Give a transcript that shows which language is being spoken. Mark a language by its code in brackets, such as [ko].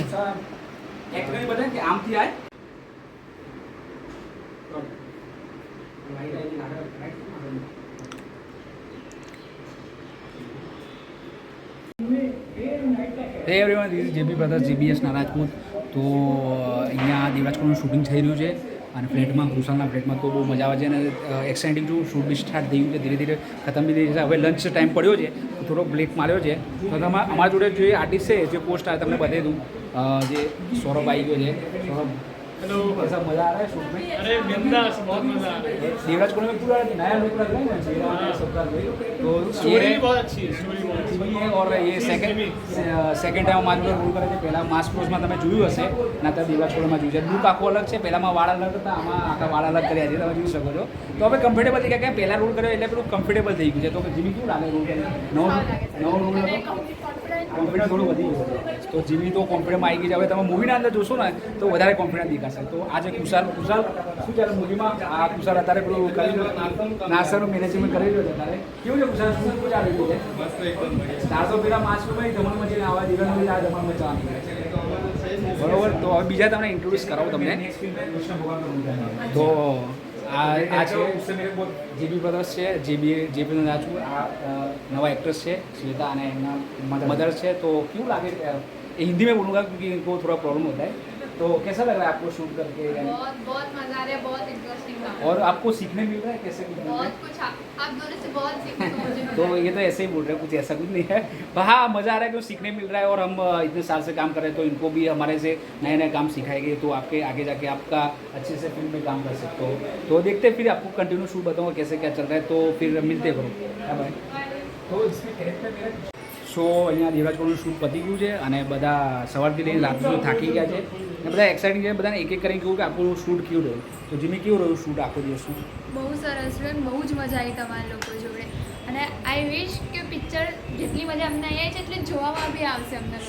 [gu] Acting બધા કે આમથી આય [en] Hey everyone, this is JB Brothers, [gu] JBS ના રાજપૂત. તો અહીંયા દેવરાજ કોલોનીનું શૂટિંગ થઈ રહ્યું છે અને ફ્લેટમાં કુશાલના ફ્લેટમાં તો બહુ મજા આવે છે અને એક્સાઇટિંગ છું. શૂટ બી સ્ટાર્ટ થઈ ગયું છે, ધીરે ધીરે ખતમ બી થઈ જશે. હવે લંચ ટાઈમ પડ્યો છે, થોડો બ્રેક માર્યો છે. તો તમે અમારા જોડે જે આર્ટિસ્ટ છે, જે પોસ્ટ આવે તમને બતાવી દઉં. જે સૌરભ આવી ગયો છે. [hi] સૌરभ, हेलो, कैसा मजा आ रहा है शूट में? अरे बिंदास, बहुत मजा आ रहा है। देवराज कॉलोनी में पूरा नया लुक लग रहा है ना, चेहरा वगैरह सब का तो स्टोरी भी बहुत अच्छी है, स्टोरी बहुत अच्छी [gu] જીવી [hi] है और ये [gu] સેકન્ડ ટાઈમ મારું રોલ કરે છે. પહેલાં માસ્ક ક્લોઝમાં તમે જોયું હશે, ના તો દેવરાજ કોલોમાં જોયું છે. લુક આખો અલગ છે. પહેલાંમાં વાળ અલગ હતા, આમાં આખા વાળ અલગ કર્યા છે, તમે જોઈ શકો છો. તો હવે કમ્ફર્ટેબલ થઈ ગયા. કે પહેલાં રોલ કર્યો એટલે પેલું કમ્ફર્ટેબલ થઈ ગયું છે. તો જીમી કેવું લાગે રોલ કરે? નવો રોલ હતો, કોન્ફિડન્સ થોડું વધી ગયું છે. તો જીમી તો કોન્ફિડન્સમાં આવી ગઈ છે. હવે તમે મૂવીના અંદર જોશો ને તો વધારે કોન્ફિડન્સ દેખાશે. તો આજે કુશાલ શું ચાલે મૂવીમાં? આ કુશાલ અત્યારે પેલું કરી નાસ્તાનું મેનેજમેન્ટ કરી રહ્યો છે. અત્યારે કેવું છે કુશાલ? શું ચાલી રહ્યું છે? સ્ટાર તો પેલા માસ્કમાં ધમાલ મચીને આવા દિવસ આ ધમાલ મચાવવાની બરોબર. તો હવે બીજા તમને ઇન્ટ્રોડ્યુસ કરાવું તમને. તો આ છે જેબી બ્રદર્સ છે, જેબી રાજપૂત. આ નવા એક્ટ્રેસ છે श्वेता અને એમના मदर છે. [hi] तो क्यों लागे? हिंदी में बोलूँगा क्योंकि इनको थोड़ा प्रॉब्लम होता है. तो कैसा लग रहा है आपको शूट करके? बहुत बहुत मजा आ रहा है, बहुत इंटरेस्टिंग था और आपको सीखने मिल रहा है कैसे कुछ मिल रहा बहुत कुछ आप दोनों से बहुत सीखने को मुझे है? मिला तो ये तो ऐसे ही बोल रहे हैं, कुछ ऐसा कुछ नहीं है. पर हाँ, मज़ा आ रहा है कि सीखने मिल रहा है. और हम इतने साल से काम कर रहे हैं तो इनको भी हमारे से नए नए काम सिखाएंगे. तो आपके आगे जाके आपका अच्छे से फिल्म में काम कर सकते हो. तो देखते हैं फिर आपको कंटिन्यू शूट बताऊँगा कैसे क्या चल रहा है. तो फिर मिलते हैं बाय बाय. [gu] તો સો અહીંયા દેવરાજ કોલોનું શૂટ પતી ગયું છે અને બધા સવારથી લઈને રાત સુધી થાકી ગયા છે અને બધા એક્સાઇટિંગ છે. બધાને એક એક કરીને કહ્યું કે આપણું શૂટ કેવું રહ્યું. તો જીમી કેવું રહ્યું શૂટ આખો દિવસનું? બહુ સરસ રહ્યું, બહુ જ મજા આવી તમારા લોકો જોડે. અને આઈ વિશ કે પિક્ચર જેટલી મજા અમને આવી છે એટલી જોવામાં બી આવશે અમને